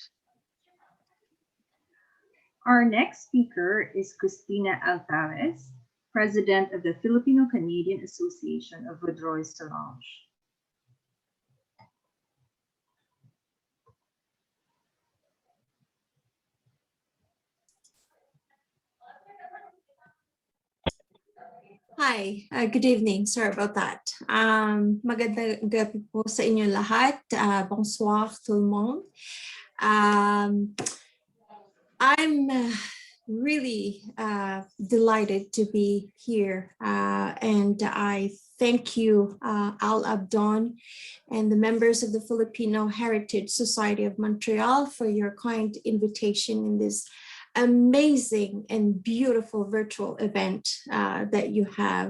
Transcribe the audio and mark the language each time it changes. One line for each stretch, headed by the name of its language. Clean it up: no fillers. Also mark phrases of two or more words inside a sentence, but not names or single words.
English: Our next speaker is Cristina Altares, President of the Filipino Canadian Association of Vaudreuil Solange. Hi, good evening. Sorry about that.
Filipino: Magandang gabi po sa inyo lahat.
French: Bonsoir tout le monde.
English: I'm really delighted to be here, and I thank you, Al Abdon, and the members of the Filipino Heritage Society of Montreal for your kind invitation in this amazing and beautiful virtual event that you have.